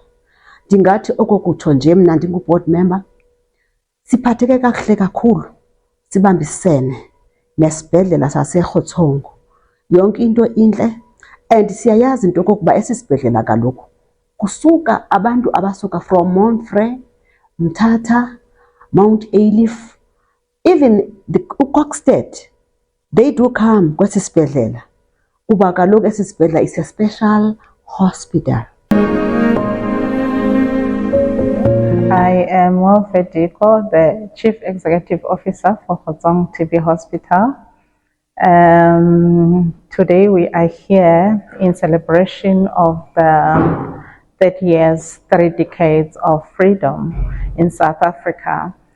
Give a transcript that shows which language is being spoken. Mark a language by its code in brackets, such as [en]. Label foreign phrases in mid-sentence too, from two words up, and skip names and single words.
[xh] Ndingathi okokutsho nje mna ndingu-board member, siphatheke kakuhle kakhulu, sibambisene nesibhedlela sase-Khotsong. Yonke into intle, and siyayazi into okokuba esi sibhedlela kaloku kusuka abantu abasuka from Montfrey, Mthatha, Mount Alief, [en] even the Kokstad, they do come [xh] kwesi sibhedlela, kuba kaloku esi sibhedlela [en] is a special hospital. I am Alfred Nzo, the Chief Executive Officer for Khotsong TB Hospital. Today we are here in celebration of the 30 years, 3 decades of freedom in South Africa.